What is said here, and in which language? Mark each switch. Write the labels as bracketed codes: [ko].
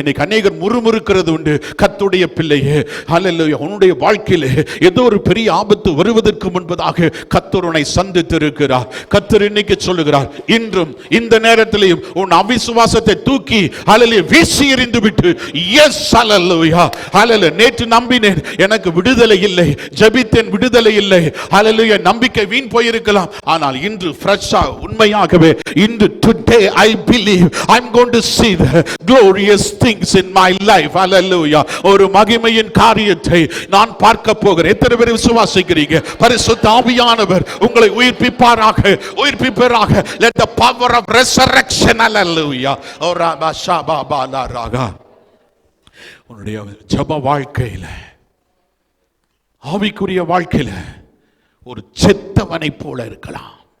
[ta] இன்னைக்கு அநேகர் முறுமுறுக்கிறது உண்டு. கர்த்தருடைய பிள்ளையே, ஹல்லேலூயா, உன்னுடைய வாழ்க்கையிலே ஏதோ ஒரு பெரிய ஆபத்து வருவதற்கு முன்பதாக கர்த்தர் உன்னை சந்தித்திருக்கிறார். கர்த்தர் இன்னைக்கு சொல்லுகிறார், இன்றும் இந்த நேரத்திலேயும் உன் அவிசுவாசத்தை தூக்கி ஹல்லேலூயா வீசி எறிந்து விட்டு, எஸ் ஹல்லேலூயா, ஹல்லேலூயா, நேற்று நம்பினேன் எனக்கு விடுதலை இல்லை, ஜெபித்தேன் விடுதலை இல்லை, ஹல்லேலூயா, நம்பிக்கை வீண் போயிருக்கலாம். ஆனால் இன்று ஃப்ரெஷ்ஷா உண்மையாகவே இன்று [en] today I believe I'm going to see the glorious things in my life. [ta] ஹல்லேலூயா. ஒரு மகிமையின் காரியத்தை நான் பார்க்க போகிறேன். எத்தனை பேர் விசுவாசிக்கிறீங்க? பரிசுத்த ஆவியானவர் உங்களை உயிர்ப்பிப்பாராக, உயிர்ப்பிப்பாராக. [en] Let the power of resurrection, hallelujah, ora bashaba balaraga. [ta] உன்னுடைய ஜெப வாழ்க்கையில, ஆவிக்குரிய வாழ்க்கையில ஒரு செத்தவனை போல இருக்கலாம்.